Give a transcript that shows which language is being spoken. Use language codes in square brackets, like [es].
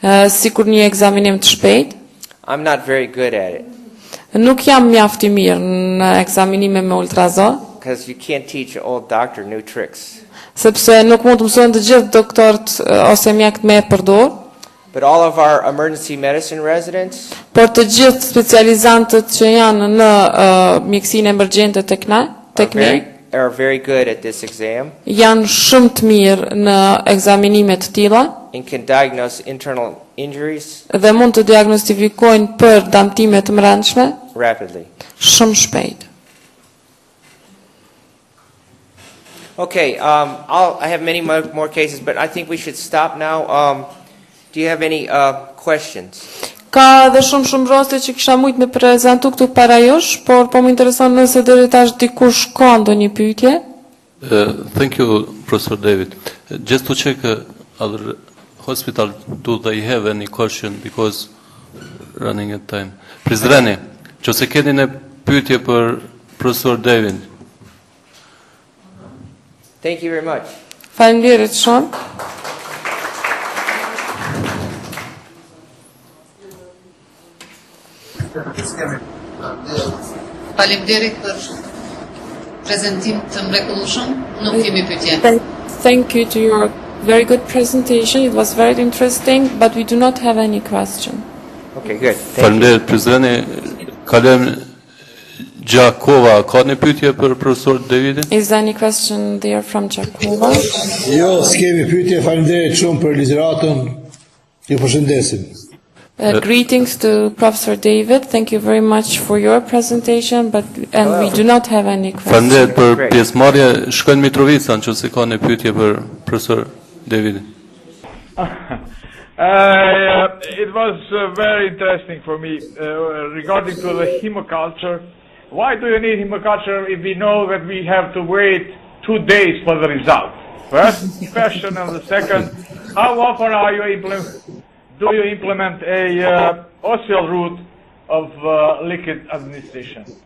[sq] Sikur një ekzaminim të shpejt. [en] I'm not very good at it. [sq] Nuk jam mjaft I mirë në ekzaminime me ultrazon. [en] Because you can't teach an old doctor new tricks. [sq] Sepse nuk mund të mësojnë të gjithë doktorët ose mjekët me përdor. [en] But all of our emergency medicine residents. [sq] Por të gjithë specializantët që janë në mjekësinë emergjente tek ne, [en] are very good at this exam [sq] janë shumë të mirë në ekzaminime të tilla [en] and can diagnose internal injuries [sq] dhe mund të diagnostifikojnë për dëmtime të brendshme [en] rapidly. [sq] shumë shpejt. [en] Okay, I have many more cases, but I think we should stop now. Do you have any questions? [sq] Ka dhe shumë raste që kisha mujt me prezentu këtu para jush, por po më intereson nëse deri tash dikush ka ndonjë pyetje. [en] Thank you, Professor David. Just to check, other hospital, do they have any question because running at time? [sq] Prizreni, nëse keni një pyetje për Professor David. [en] Thank you very much. [sq] Faleminderit shumë. Faleminderit për prezantim të mrekullueshëm. Nuk kemi pyetje. [en] Thank you to your very good presentation. It was very interesting, but we do not have any question. Okay, good. Thank you. [sq] Faleminderit, Prizreni. Kalem Gjakova, ka një pyetje për Professor Davidin? [en] Is there any question there from Gjakova? [sq] Jo, s'kemi pyetje, faleminderit shumë për ligjëratën. Ju përshëndesim. [en] Greetings to Professor David. Thank you very much for your presentation, and we do not have any questions. [sq] Faleminderit për pjesëmarrje. Shkojnë Mitrovica, nëse ka një pyetje për Professor Davidin. [en] It was very interesting for me regarding to the hemoculture. Why do you need hemoculture if we know that we have to wait 2 days for the result? First question, and the second, how often are you do you implement a osseal route of liquid administration?